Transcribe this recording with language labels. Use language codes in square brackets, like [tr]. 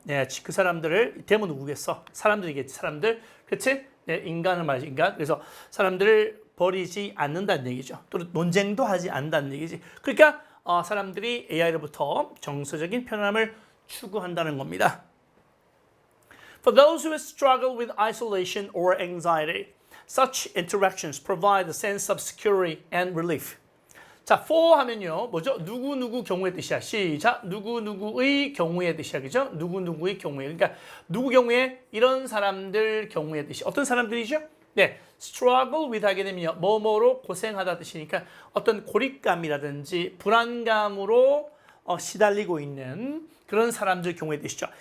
[ko] 네, 그 사람들을 대면 누구겠어? 사람들이겠지. 사람들. 그치? 네, 인간을 말이지. 인간. 그래서 사람들을 버리지 않는다는 얘기죠. 또 논쟁도 하지 않는다는 얘기지. 그러니까 사람들이 AI로부터 정서적인 편안함을 추구한다는 겁니다. [en] For those who struggle with isolation or anxiety, such interactions provide a sense of security and relief. [ko] 자, for 하면요, 뭐죠? 누구누구 경우의 뜻이야. 시작. 누구누구의 경우의 뜻이야. 그죠? 누구누구의 경우에. 그러니까, 누구 경우에? 이런 사람들 경우의 뜻이. 어떤 사람들이죠? 네. [en] struggle with [ko] 하게 되면요. 뭐뭐로 고생하다 뜻이니까 어떤 고립감이라든지 불안감으로 시달리고 있는 그런 사람들 경우의 뜻이죠.